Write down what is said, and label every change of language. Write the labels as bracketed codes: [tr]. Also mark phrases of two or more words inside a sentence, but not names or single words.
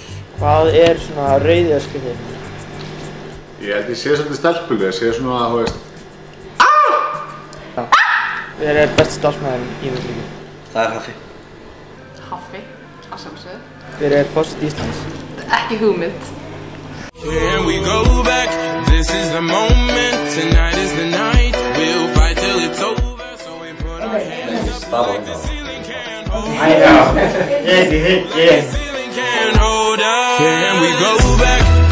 [is] Hvað er svona rauðið þitt? Ég held ég sé svolítið stelpuleg, ég sé svona að, þú veist. Hver er besti starfsmaðurinn í miðbyrgi? Það er Haffi. Haffi, að sjálfsögðu. Hver er forseti Íslands? Ekki hugmynd. [en] Here we go back, this is the moment, tonight is the night, we'll fight till it's over, so we put our hands up like the ceiling can't hold us. Yes, The ceiling can't hold us. Here we go back,